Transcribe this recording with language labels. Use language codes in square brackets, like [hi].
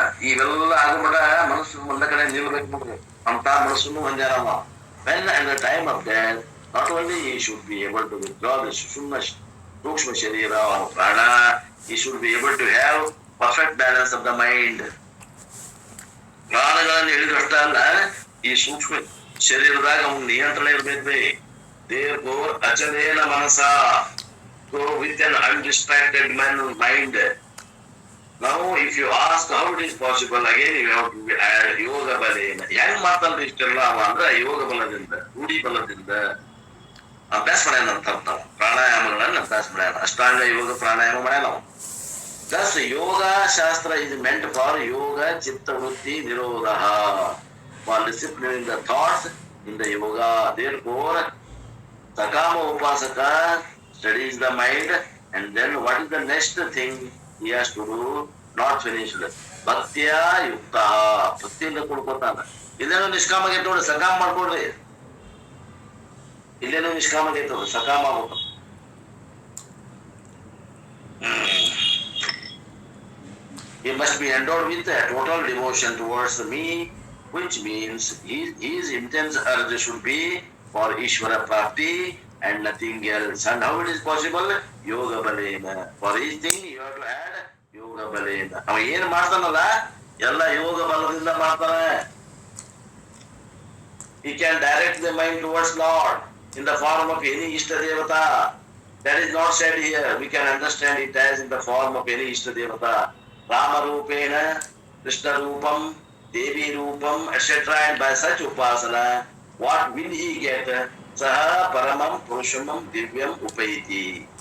[kn] ಇವೆಲ್ಲ ಆಗಬೇಡ, ಮನಸ್ಸು ಒಂದ ಕಡೆ ನಿಲ್ಬೇಕು ನೋಡ್ರಿ ಅಂತ ಮನಸ್ಸನ್ನು ಹೊಂದ್ಯಾರವ. [en] When at the time of death, not only he should be able to withdraw the ಸೂಕ್ಷ್ಮ ಶರೀರ or prana, he should be able to have perfect balance of the mind. [kn] ಪ್ರಾಣಗಳನ್ನು ಹೇಳಿದಷ್ಟ ಅಲ್ಲ, ಈ ಸೂಕ್ಷ್ಮ ಶರೀರದಾಗ ಅವ್ನ ನಿಯಂತ್ರಣ ಇರ್ಬೇಕು. [en] Therefore, [sa] ಅಚಲೇನ ಮನಸ, [en] so with an undistracted mind. Now, if you ask how it is possible, again you have to add yoga balena. [kn] ಹೆಂಗ್ ಮಾಡ್ತಾನ್ರಿ ಇಷ್ಟೆಲ್ಲ ಅಂದ್ರೆ ಯೋಗ ಬಲದಿಂದ, ರೂಢಿ ಬಲದಿಂದ ಅಭ್ಯಾಸ ಮಾಡ್ಯಾನ ಅಂತ ಅರ್ಥ. ಪ್ರಾಣಾಯಾಮಗಳನ್ನ ಅಭ್ಯಾಸ ಮಾಡ್ಯಾನ, ಅಷ್ಟಾಂಗ ಯೋಗ ಪ್ರಾಣಾಯಾಮ ಮಾಡ್ಯಾನ ನಾವು. [en] Thus, yoga shastra is meant for yoga chitta vritti nirodha, for disciplining the thoughts in the yoga. Therefore, Sakama Upasaka studies the mind, and then what is the next thing he has to do? Not finished. Bhaktiya Yukta. [kn] ಭಕ್ತಿಯಿಂದ ಕೊಡ್ಕೊತಾನ. ಇಲ್ಲೇನೋ ನಿಷ್ಕಾಮ ಆಗೈತೆ ನೋಡಿ, ಸಕಾಮ ಮಾಡ್ಕೊಡ್ರಿ. ಇಲ್ಲೇನೋ ನಿಷ್ಕಾಮ ಆಗೈತೆ ನೋಡಿ, ಸಕಾಮ ಆಗ್ಬೇಕು. [en] He must be endowed with a total devotion towards me, which means his intense urge should be for Ishvara Prapti and nothing else. And how it is possible? Yoga Balena. For each thing you have to add Yoga Balena. [kn] ಅವ ಏನ್ ಮಾಡ್ತಾನಲ್ಲ ಎಲ್ಲ ಯೋಗ ಬಲದಿಂದ ಮಾಡ್ತಾನೆ. [en] He can direct the mind towards Lord in the form of any Ishta Devata. That is not said here. We can understand it as in the form of any Ishta Devata. Rama Rupena, Krishna Rupam, Devi Rupam, etc. And by such upasana, what will he get? [sa] Saha Paramam Purushamam Divyam Upayiti.